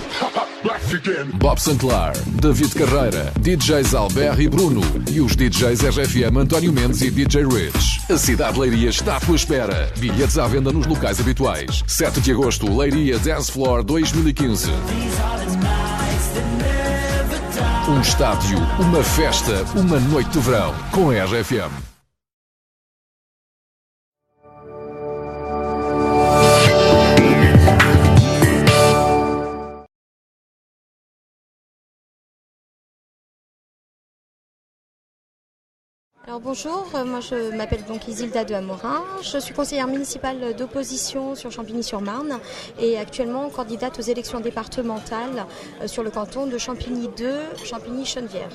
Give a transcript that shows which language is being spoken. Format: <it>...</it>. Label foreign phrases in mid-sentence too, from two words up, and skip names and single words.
<pt>Bob Sinclair, David Carreira, DJs Albert e Bruno e os DJs RFM António Mendes e DJ Rich. A cidade de Leiria está à tua espera. Bilhetes à venda nos locais habituais. 7 de agosto, Leiria Dance Floor 2015. Um estádio, uma festa, uma noite de verão com a RFM.</pt> <fr>Alors bonjour, moi je m'appelle donc Isilda de Amorin, je suis conseillère municipale d'opposition sur Champigny-sur-Marne et actuellement candidate aux élections départementales sur le canton de Champigny 2, Champigny-Chenevière.</fr>